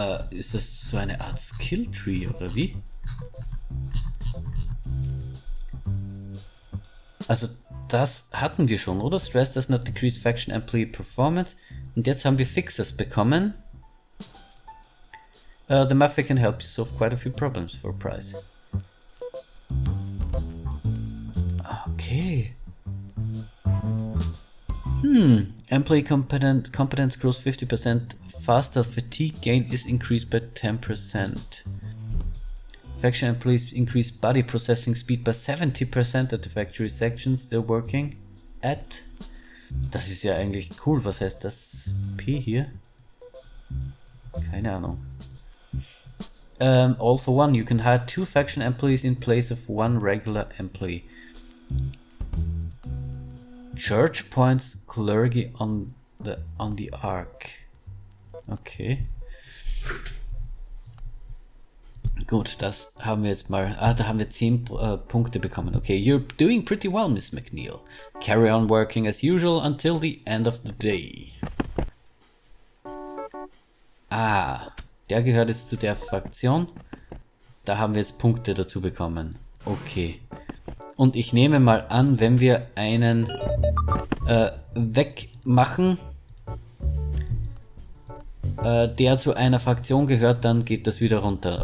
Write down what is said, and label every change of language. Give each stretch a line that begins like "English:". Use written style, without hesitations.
German: ist das so eine Art Skill-Tree oder wie? Also das hatten wir schon, oder?
English: Stress does not decrease faction employee performance.
German: Und jetzt haben wir Fixes bekommen.
English: The mafia can help you solve quite a few problems for a price. Okay. Employee competence grows 50% faster. Fatigue gain is increased by 10%. Faction employees increase body processing speed by 70% at the factory sections they're working at.
German: Das ist ja eigentlich cool. Was heißt das P hier? Keine Ahnung.
English: All for one. You can hire 2 faction employees in place of 1 regular employee. Church points clergy on the Ark. Okay.
German: Gut, das haben wir jetzt mal. Da haben wir 10 Punkte bekommen.
English: Okay, you're doing pretty well, Miss McNeil. Carry on working as usual until the end of the day.
German: Ah, der gehört jetzt zu der Fraktion. Da haben wir jetzt Punkte dazu bekommen. Okay. Und ich nehme mal an, wenn wir einen wegmachen, der zu einer Fraktion gehört, dann geht das wieder runter.